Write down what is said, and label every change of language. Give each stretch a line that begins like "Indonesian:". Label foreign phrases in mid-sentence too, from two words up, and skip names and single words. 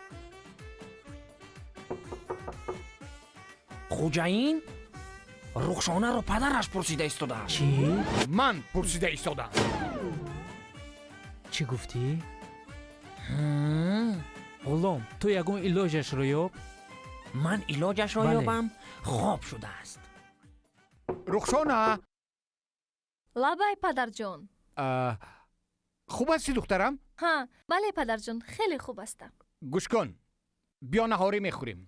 Tajik: خوجاین رخشانه رو پدرش پرسیده ایستاده. чӣ? من پرسیده ایستادم. чӣ гуфтӣ? ғулом, ту ягон илоҷашро ёб. من علاجش را بله. یابم خواب شده است. رخسانه؟ لابای پدرجان خوب هستی دخترم؟ ها بله پدرجان خیلی خوب هستم گوش کن. بیا نهاری میخوریم.